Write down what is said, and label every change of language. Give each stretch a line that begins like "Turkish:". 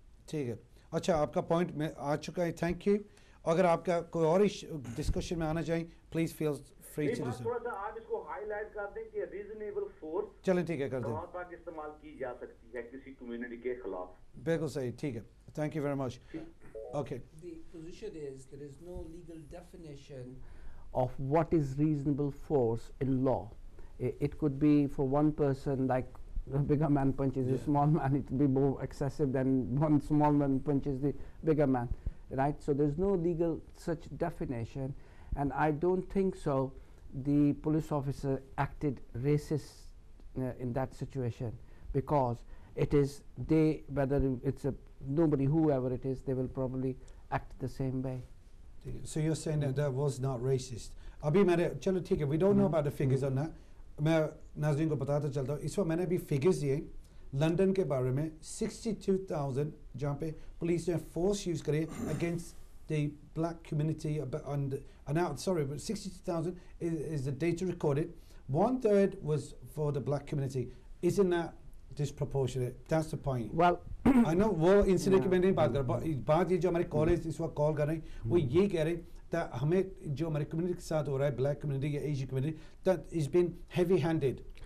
Hindi: ठीक है, अच्छा, आपका पॉइंट में आ चुका है, थैंक यू। अगर आपका कोई और डिस्कशन में आना चाहें,
English: Please feel free to do.
Hindi: थोड़ा सा आप इसको हाईलाइट कर दें कि रीजनेबल फोर्स चलें, ठीक है, कर दें, कहां तक इस्तेमाल की जा सकती है किसी कम्युनिटी के खिलाफ। बिल्कुल सही, ठीक है,
English: Thank you very much. Okay. The position is there is no legal definition of what is reasonable force in law. It could be for one person, like a bigger man punches a small man, it would be more excessive than one small man punches the bigger man, right? So there's no legal such definition, and I don't think so the police officer acted racist in that situation, because it is they, whether it's a nobody, whoever it is, they will probably act the same way. So you're saying that that was not racist?
Hindi: अभी मैंने, चलो ठीक है,
English: we don't know about the figures on that.
Hindi: मैं नाज़रीन को बताता चलता हूँ, इस वक्त मैंने भी फिगर्स दिए लंदन के बारे में, 62,000 जहाँ पे पुलिस ने फोर्स यूज़ करे
English: against the black community, and now, sorry, but 62,000 is the data recorded. 1/3 was for the black community. Isn't that disproportionate? That's the point. Well,
Hindi: I know वो incident की मैं नहीं बात कर रहा, बात ये जो हमारे कॉलेज इस वक्त कॉल कर रहे हैं वो ये कह रहे हैं that हमें जो हमारे कम्युनिटी के साथ हो रहा है, ब्लैक कम्युनिटी या Asian community,
English: that is been heavy handed.